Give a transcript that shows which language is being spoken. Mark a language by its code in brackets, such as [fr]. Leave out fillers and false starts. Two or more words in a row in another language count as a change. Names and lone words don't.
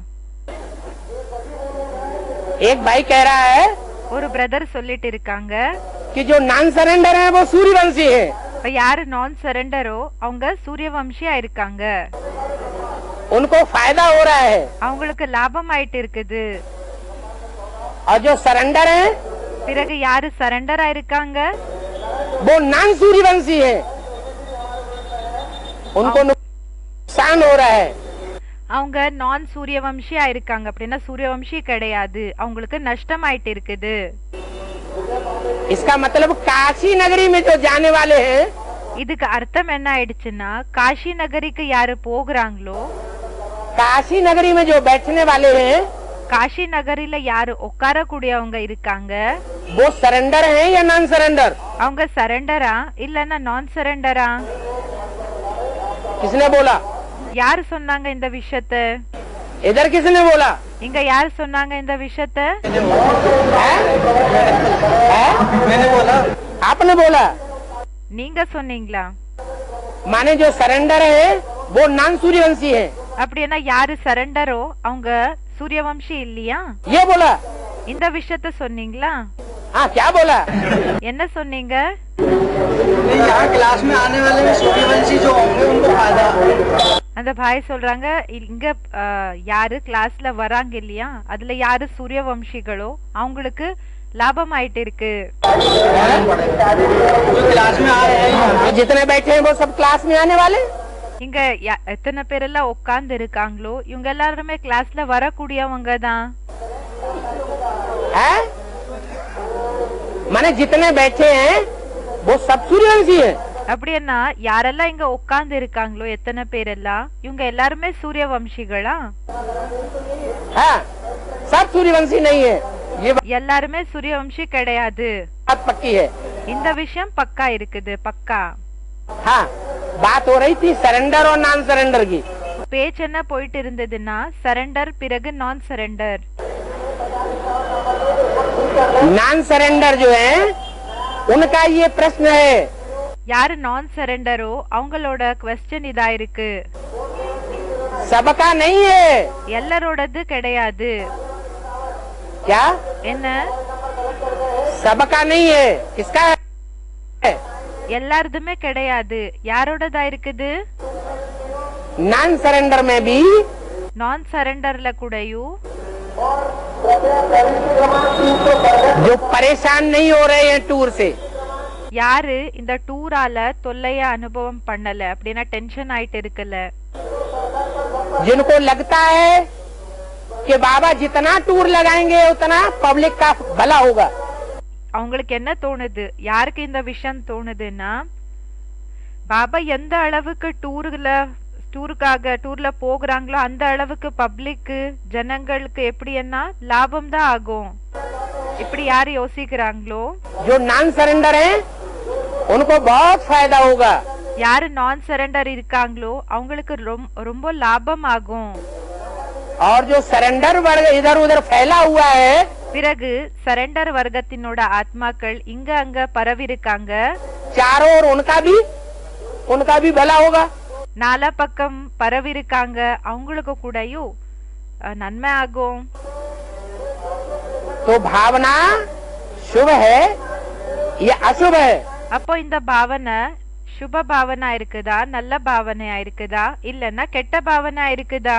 [hi] एक भाई कह रहा है [ta] ஒரு பிரதர் சொல்லிட்டு இருக்காங்க [hi] कि जो [en] non surrender [hi] है वो सूर्यवंशी है. [ta] இப்ப யாரு நான் சரெண்டரோ அவங்க சூரியவம்சியா இருக்காங்க, [hi] उनको फायदा हो रहा है. [ta] அவங்களுக்கு லாபம் ஆயிட்டு இருக்குது. [hi] और जो सरेंडर है [ta] பிறகு யாரு சரெண்டரா இருக்காங்க [hi] वो नॉन सूर्यवंशी है, उनको नुकसान हो रहा है. [ta] அவங்க நான் சூரியவம்சியா இருக்காங்க, அப்படின்னா சூரியவம்சி கிடையாது, அவங்களுக்கு நஷ்டம் ஆயிட்டு இருக்குது. [hi] इसका मतलब काशी नगरी में जो जाने वाले हैं, [ta] இதுக்கு அர்த்தம் என்ன ஆயிடுச்சுன்னா காஷி நகரிக்கு யாரு போகிறாங்களோ, [hi] काशी नगरी में जो बैठने वाले हैं [ta] காஷி நகரில யாரு உட்காரக்கூடியவங்க இருக்காங்க, [hi] वो सरेंडर हैं या [en] non surrender? [ta] அவங்க சரெண்டரா இல்லன்னா நான் சரெண்டரா? [hi] किसने बोला? [ta] யாரு சொன்னாங்க இந்த விஷயத்த? [hi] इधर किसने बोला? [ta] இங்க யாரு சொன்னாங்க இந்த விஷயத்த? [hi] मैंने बोला. आपने बोला? [ta] நீங்க சொன்னீங்களா? [hi] माने जो सरेंडर है वो नॉन सूर्यवंशी है. [ta] அப்படின்னா யாரு சரெண்டரோ அவங்க சூரியவம்சி இல்லையா? [hi] ये बोला? [ta] இந்த விஷயத்த சொன்னீங்களா? [hi] हाँ क्या बोला? [ta] என்ன சொன்னீங்க? [hi] यहाँ क्लास में आने वाले सूर्यवंशी जो होंगे उनको फायदा. [ta] அந்த பாய் சொல்றாங்க இங்க யாரு கிளாஸ்ல வராங்க இல்லையா, அதுல யாரு சூரியவம்சிகளோ அவங்களுக்கு லாபம் ஆயிட்டு இருக்கு. [hi] क्लास में आ रहे हैं जितने बैठे हैं वो सब क्लास में आने वाले. [ta] இங்க எத்தனை பேர் எல்லாம் உட்கார்ந்து இருக்காங்களோ இவங்க எல்லாருமே கிளாஸ்ல வரக்கூடியவங்க தான். [hi] माने जितने बैठे हैं वो सब सूर्यवंशी है. [ta] அப்படின்னா யாரெல்லாம் இங்க உட்கார்ந்து இருக்காங்களோ எத்தனை பேர் எல்லாம் இவங்க எல்லாருமே சூரியவம்சிகளா? [hi] हाँ सब सूर्यवंशी नहीं है, ये [ta] எல்லாருமே சூரியவம்சி கிடையாது. [hi] बात पक्की है. [ta] இந்த விஷயம் பக்கா இருக்குது, பக்கா. [hi] हाँ बात हो रही थी सरेंडर और [en] non surrender [hi] की. [ta] பேச்சு என்ன போயிட்டு இருந்ததுன்னா சரெண்டர் பிறகு [en] non surrender. non surrender [hi] जो है उनका ये प्रश्न है. [ta] யாரு நான் சரெண்டரோ அவங்களோட क्वेश्चन இதா இருக்கு. [hi] सबका नहीं है. [ta] எல்லாரோடது கிடையாது. [hi] क्या? [ta] என்ன? [hi] सबका नहीं है, किसका है? [ta] எல்லாரதுமே கிடையாது, யாரோடதா இருக்குது? [en] non surrender [hi] में भी [ta] நான் சரெண்டர்ல கூடயும் [hi] जो परेशान नहीं हो रहे हैं टूर से, [ta] யாரு இந்த டூரால தொல்லைய அனுபவம் பண்ணல அப்படின்னா டென்ஷன் ஆயிட்டு இருக்கல, [hi] जिनको लगता है कि बाबा जितना टूर लगाएंगे उतना पब्लिक का भला होगा, [ta] அவங்களுக்கு என்ன தோணுது, யாருக்கு இந்த விஷயம் தோணுதுன்னா பாபா எந்த அளவுக்கு டூர்ல போகிறாங்களோ அந்த அளவுக்கு பப்ளிக்கு ஜனங்களுக்கு எப்படி என்ன லாபம் தான் ஆகும், இப்படி யாரு யோசிக்கிறாங்களோ [hi] जो [en] non surrender [hi] हैं उनको बहुत फायदा होगा, [ta] யாரு [en] non surrender [ta] இருக்காங்களோ அவங்களுக்கு ரொம்ப லாபம் ஆகும், [hi] और जो सरेंडर वर्ग इधर उधर फैला हुआ है, [ta] பிறகு சரண்டர் வர்க்கத்தினோட ஆத்மாக்கள் இங்க அங்க பரவி இருக்காங்க, [hi] चारों ओर उनका भी भला होगा, [ta] நாலா பக்கம் பரவி இருக்காங்க, அவங்களுக்கு கூடயும் நன்மை ஆகும். [hi] तो भावना शुभ है या अशुभ है? [ta] அப்போ இந்த பாவனை சுப பாவனா இருக்குதா, நல்ல பாவனையா இருக்குதா, இல்லன்னா கெட்ட பாவனா இருக்குதா?